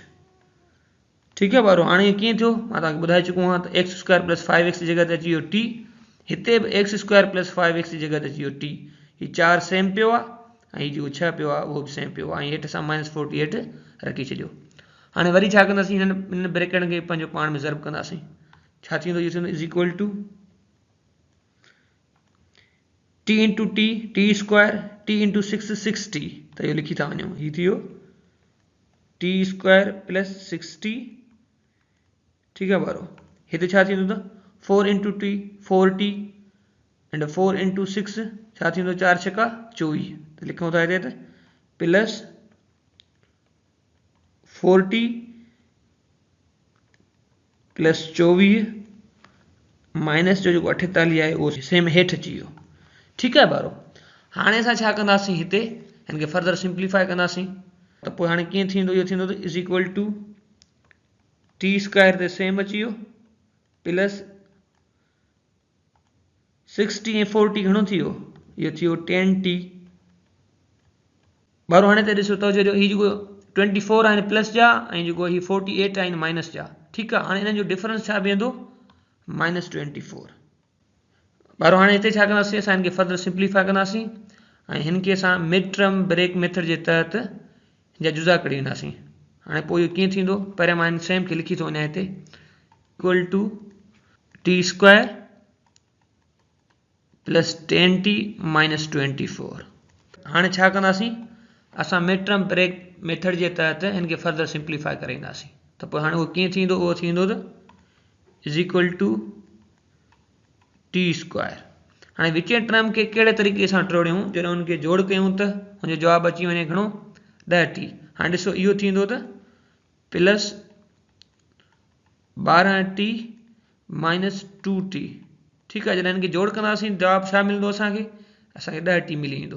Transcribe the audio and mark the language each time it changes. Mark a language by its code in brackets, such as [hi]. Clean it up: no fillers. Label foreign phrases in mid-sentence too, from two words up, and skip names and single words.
[sd] ठीकु आहे ॿारो, हाणे कीअं थियो मां तव्हांखे ॿुधाए चुको आहियां त x² + 5x जी जॻह ते अची वियो t, हिते बि x² + 5x जी जॻह ते अची वियो t। हीउ 4 सेम पियो आहे ऐं जो 6 पियो आहे उहो बि सेम पियो आहे ऐं हेठि असां -48 रखी छॾियो। हाणे वरी छा कंदासीं, हिन ब्रैकेट खे पंहिंजो पाण में ज़र्ब कंदासीं। छा थींदो, इहो थींदो [en] is equal to t into t, t square, t into 6 6t, [sd] त इहो लिखी था वञूं, हीउ थी वियो [en] t square plus 6t. [sd] ठीकु आहे ॿारो, हिते छा थींदो त [en] 4 into t 4t and 4 into 6 [sd] छा थींदो, 4 छका 24, त लिखूं था हिते त [en] plus 4t plus 24 minus [sd] जो जेको 48 आहे उहो सेम हेठि अची वियो। ठीकु आहे ॿारो, हाणे असां छा कंदासीं, हिते हिन खे [en] further simplify [sd] कंदासीं। त पोइ हाणे कीअं थींदो, इहो थींदो त [en] is equal to t square [sd] ते सेम अची वियो [en] plus 6t [sd] ऐं 4t घणो थी वियो, इहो थी वियो 10t। ॿारो हाणे त ॾिसो त हीउ जेको 24 आहिनि प्लस जा ऐं जेको हीउ 48 आहिनि माइनस जा। ठीकु आहे, हाणे हिननि जो डिफरेंस छा बीहंदो, -24। ॿारो हाणे हिते छा कंदासीं, असां हिन खे [en] further simplify [sd] कंदासीं ऐं हिन खे असां [en] mid term break method [sd] जे तहत जा जुज़ा कढी वेंदासीं। हाणे पोइ इहो कीअं थींदो, पहिरियों मां हिन सेम खे लिखी थो वञा हिते, [en] equal to t square plus 10t minus 24. [sd] हाणे छा कंदासीं, असां [en] mid term break method [sd] जे तहत हिन खे [en] further simplify [sd] करे ईंदासीं। त पोइ हाणे उहो कीअं थींदो, उहो थींदो त [en] is equal to t square. [sd] हाणे विचें टर्म खे कहिड़े तरीक़े सां टोड़ियूं, जॾहिं हुनखे जोड़ कयूं त हुनजो जवाबु अची वञे घणो, 10t। हाणे ॾिसो इहो थींदो त [en] plus 12t minus 2t. [sd] ठीकु आहे, जॾहिं हिनखे जोड़ कंदासीं जवाबु छा मिलंदो, असांखे 10t मिली वेंदो।